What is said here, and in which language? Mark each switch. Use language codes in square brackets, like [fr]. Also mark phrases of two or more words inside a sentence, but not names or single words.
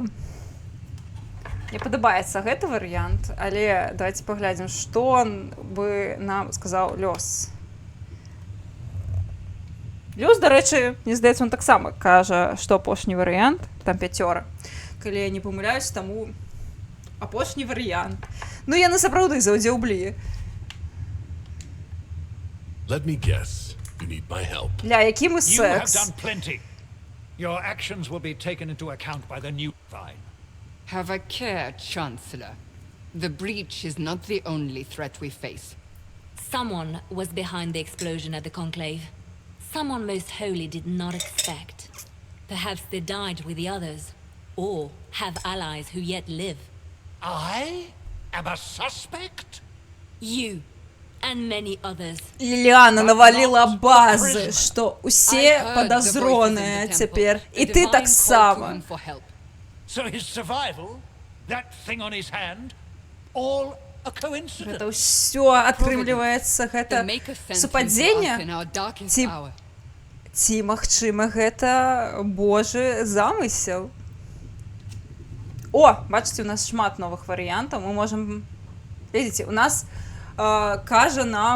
[be] Мне падабаецца гэты варыянт, але давайте паглядзім, што бы нам сказаў лёс. Лёс, дарэчы, мне здаецца, он таксама кажа, што апошні варыянт, там 5. Калі я не памыляюсь, таму апошні варыянт. Ну, яны сапраўды заўдзеўблі. [en] Let me guess. You need my help. [be] Ля, які мы [en] You have [be] секс? [en] done plenty. Your actions will be taken into account by the new Divine. Have a care, Chancellor. The breach is not the only threat we face. Someone was behind the explosion at the Conclave. Someone most holy did not expect. Perhaps they died with the others, or have allies who yet live. I am a suspect? You and many others. [be] Ліліана наваліла базы, што усе падазроныя цяпер. І ты таксама. [en] So his survival, that thing on his hand, all a coincidence. [be] Гэта ўсё атрымліваецца, гэта супадзенне? Ці, магчыма, гэта Божы замысел? О, бачыце, у нас шмат новых варыянтаў. Мы можам... Видите, у нас кажа нам...